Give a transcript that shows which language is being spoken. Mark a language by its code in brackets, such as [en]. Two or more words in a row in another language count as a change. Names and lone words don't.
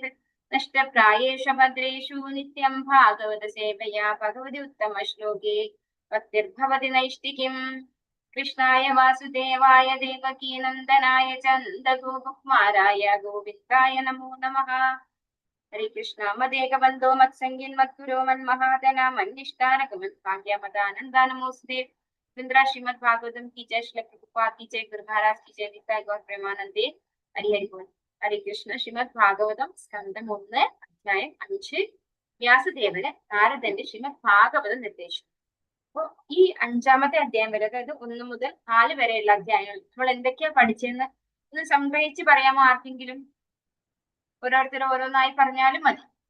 [sa] നഷ്ടപ്രായേഷു ഭദ്രേഷു നിത്യം ഭാഗവത സേവയാ ഭഗവതി ഉത്തമ ശ്ലോകേ ഭക്തിർഭവതി നൈഷ്ഠികീം. കൃഷ്ണായ വാസുദേവായ ദേവകീ നന്ദനായ ച നന്ദഗോപകുമാരായ ഗോവിന്ദായ നമോ നമഃ. ഹരേ കൃഷ്ണ. മദേകബന്ധോ മത്സംഗീൻ മദ്ഗുരോ മന്മഹാതന മന്നിഷ്ഠാനകമത്ഭാഗ്യമതാനന്ദ നമോസ്തേ. [hi] श्रीमद् भागवतम की जय, श्री प्रभुपाद की जय, गुरु महाराज की जय, निताय गौर प्रेमानंदे. हरि हरि बोल. हरे कृष्ण. [ml] ശ്രീമദ് ഭാഗവതം സ്കന്ധം 1 അധ്യായം 5 വ്യാസദേവന് നാരദന്റെ ശ്രീമദ് ഭാഗവതം നിർദ്ദേശം. അപ്പൊ ഈ 5ാമത്തെ അധ്യായം വരെ, അതായത് 1 മുതൽ 4 വരെയുള്ള അധ്യായങ്ങൾ നമ്മൾ എന്തൊക്കെയാ പഠിച്ചെന്ന് ഒന്ന് സംഗ്രഹിച്ച് പറയാമോ? ആർക്കെങ്കിലും ഓരോരുത്തർ ഓരോന്നായി പറഞ്ഞാലും മതി.